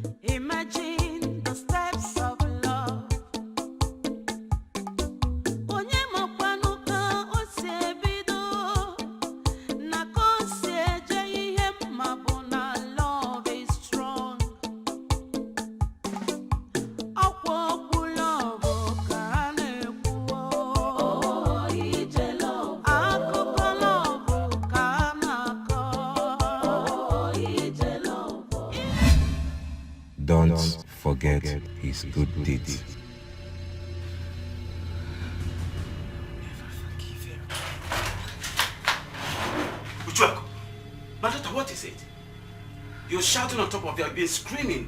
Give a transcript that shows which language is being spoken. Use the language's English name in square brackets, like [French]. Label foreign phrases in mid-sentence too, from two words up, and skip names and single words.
[English] Imagine the steps of love. [Igbo] Onye makwanu ka o si ebido, na ka o si eje ihe ma bụ na [English] love is strong. [Igbo] Akwa okwu love ka a na-ekwu o. Ije love. Akụkọ love ka a na-akọ o. Ije love. [English] Don't forget his good deeds. Ujuka, my daughter, what is it? You're shouting on top of your bed, screaming.